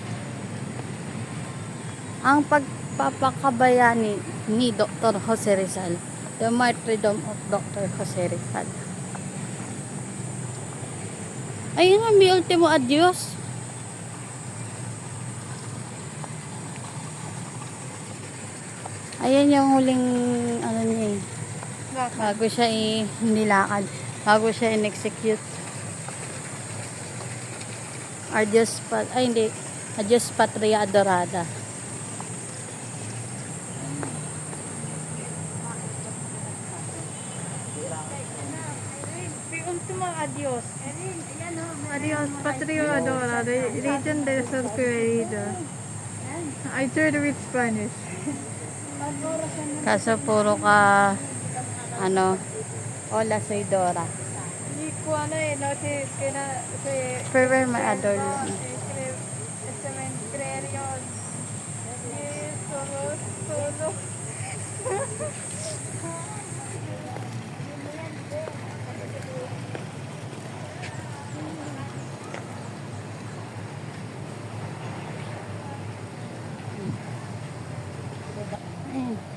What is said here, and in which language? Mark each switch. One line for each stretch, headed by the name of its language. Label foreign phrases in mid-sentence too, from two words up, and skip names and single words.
Filipino: Ang pagpapakabayani ni Dr. Jose Rizal.
English: The martyrdom of Dr. Jose Rizal.
Filipino: Ayun nga, may
Spanish: ultimo adios.
Filipino: Ayan yung huling ano niya eh. Bago siya nilakad. Bago siya in-execute.
Spanish: Adios Patria Adorada. Ultimo adios. Adios, patria adorada, region del sur querida.
English: I tried with Spanish.
Filipino: Kaso puro ka
Spanish: hola soy Dora.
Filipino: Hindi ko ano eh, no, si
English: Forever my adore lang.
Spanish: Cementerio. Solo.
Filipino: Ayan.